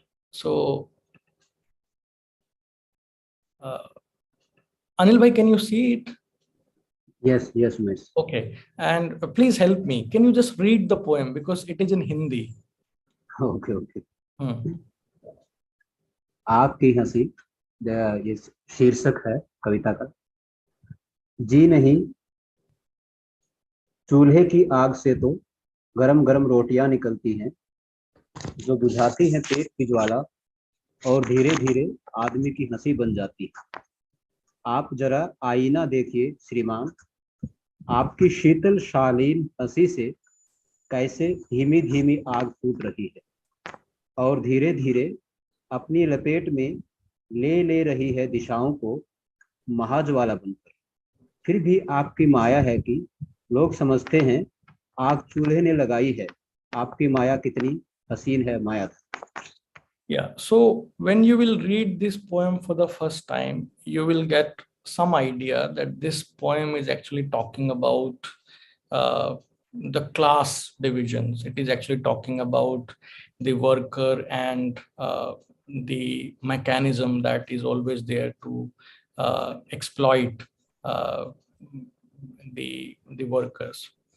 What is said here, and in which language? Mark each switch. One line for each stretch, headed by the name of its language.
English: So, Anil bhai, can you see it? Yes, Umesh. Okay, and please help me. Can you just read the poem, because it is in Hindi? Okay.
Hindi: आग की हंसी, ये शीर्षक है कविता का। जी नहीं, चूल्हे की आग से तो गरम गरम रोटियां निकलती हैं, जो बुझाती हैं पेट की ज्वाला और धीरे धीरे आदमी की हंसी बन जाती है। आप जरा आईना देखिए श्रीमान, आपकी शीतल शालीन हंसी से कैसे धीमी धीमी आग फूट रही है और धीरे धीरे अपनी लपेट में ले रही है दिशाओं को महाज्वाला बनकर। फिर भी आपकी माया है कि लोग समझते हैं आग चूल्हे ने लगाई है। आपकी माया कितनी हसीन है माया।
English: Yeah, so when you will read this poem for the first time, you will get some idea that this poem is actually talking about uh, the class divisions. It is actually talking about the worker and the mechanism that is always there to exploit uh, the workers.